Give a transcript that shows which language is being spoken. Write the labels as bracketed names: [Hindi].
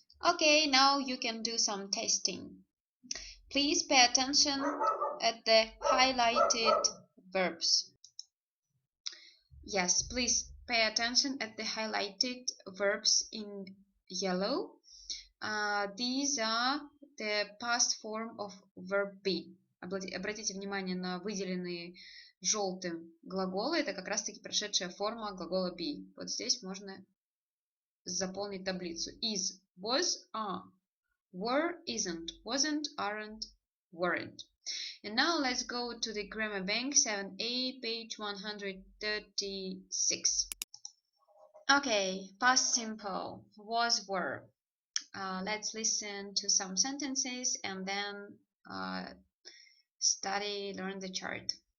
[English] Okay, now you can do some testing. Please pay attention at the highlighted verbs. Yes, please pay attention at the highlighted verbs in yellow. These are the past form of verb be. [Russian] Обратите внимание на выделенные желтым глаголы. Это как раз-таки прошедшая форма глагола be. Вот здесь можно заполнить таблицу. [English] Is, was, are. Were, isn't, wasn't, aren't, weren't. And now let's go to the Grammar Bank 7a, page 136. Okay, past simple was were. Let's listen to some sentences and then study, learn the chart.